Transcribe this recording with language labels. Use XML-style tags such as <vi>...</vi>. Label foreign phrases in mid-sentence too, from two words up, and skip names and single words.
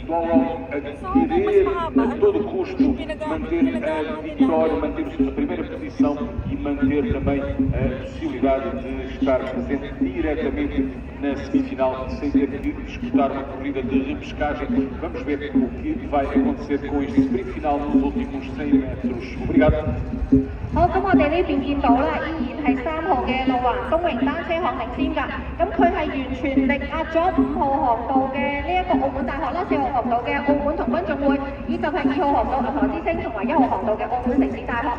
<pt>Dom Moron a querer a todo custo manter a vitória, manter a primeira posição e manter também a possibilidade de estar presente diretamente na semifinal sem ter que disputar uma corrida de repescagem. Vamos ver o que vai acontecer com este sprint final nos últimos 100 metros. Obrigado.</pt> <yue>好，咁我哋呢邊見到啦，依然係3號嘅路環東榮單車項領先㗎。咁佢係完全力壓咗5號航道嘅呢一個澳門大學啦、4號航道嘅澳門童軍總會，以及係2號航道銀河之星同埋1號航道嘅澳門城市大學。</yue>